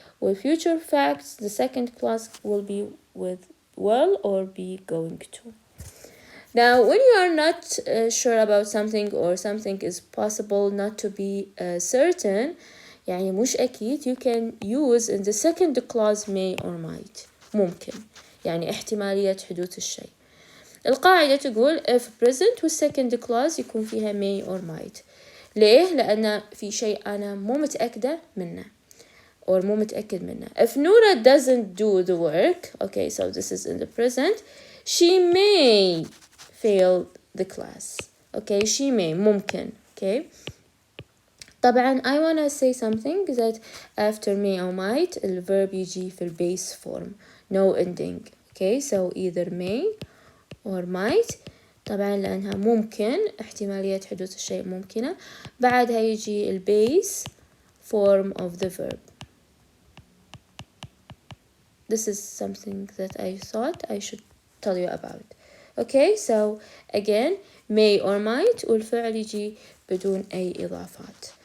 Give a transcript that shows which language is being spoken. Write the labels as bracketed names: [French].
[English] With future facts, the second clause will be with will or be going to. Now, when you are not sure about something or something is possible not to be certain, [Arabic] يعني مش أكيد, [English] you can use in the second clause may or might. [Arabic] ممكن. يعني احتمالية حدوث الشيء. القاعدة تقول [English] if present with second clause [Arabic] يكون فيها [English] may or might. [Arabic] ليه؟ لأن في شيء أنا مو متأكدة منه. [English] Or [Arabic] مو متأكد منه. [English] If Nura doesn't do the work, okay, so this is in the present, she may fail the class. Okay, she may ممكن. Okay. طبعا I wanna say something that after may or might the verb [Arabic] يجي في [English] base form, no ending. Okay, so either may or might. [Arabic] طبعا لأنها ممكن احتمالية حدوث الشيء ممكنة. بعدها يجي [English] base form of the verb. This is something that I thought I should tell you about. Okay, so again may or might [Arabic] والفعل يجي بدون أي إضافات.